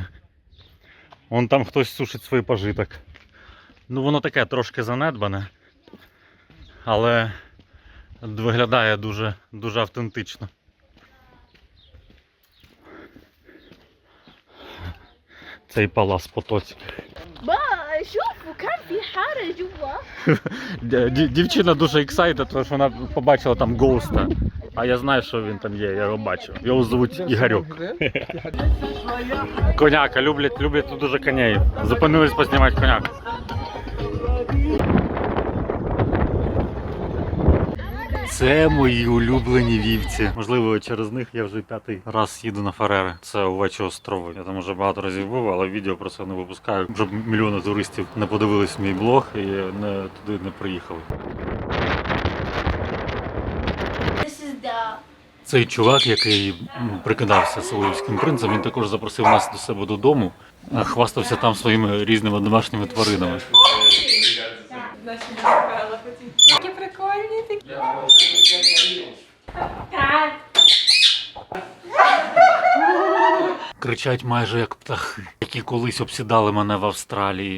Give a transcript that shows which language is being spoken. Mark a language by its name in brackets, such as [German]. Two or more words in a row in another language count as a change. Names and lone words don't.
[Ukrainian] Вон там хтось сушить свій пожиток. Ну воно таке трошки занедбане, але виглядає дуже, дуже автентично. Цей палац Потоцький. [Arabic] با شوفوا كان في حارة جوا [Ukrainian] Дівчина дуже ексайтед, тому що вона побачила там гоуста. А я знаю, що він там є, я його бачу. Його звуть Ігорьок. Коняка, люблять тут дуже коней. Зупинились познімати коняк. Це мої улюблені вівці. Можливо, через них я вже 5-й раз їду на Фарери. Це Овечі острови. Я там вже багато разів був, але відео про це не випускаю. Щоб мільйони туристів не подивились мій блог і туди не приїхали. [English] This is the [Ukrainian] Цей чувак, який прикидався Солов'ївським принцем, він також запросив нас до себе додому, хвастався там своїми різними домашніми тваринами. Такі прикольні такі. Кричать майже як птахи, які колись обсідали мене в Австралії.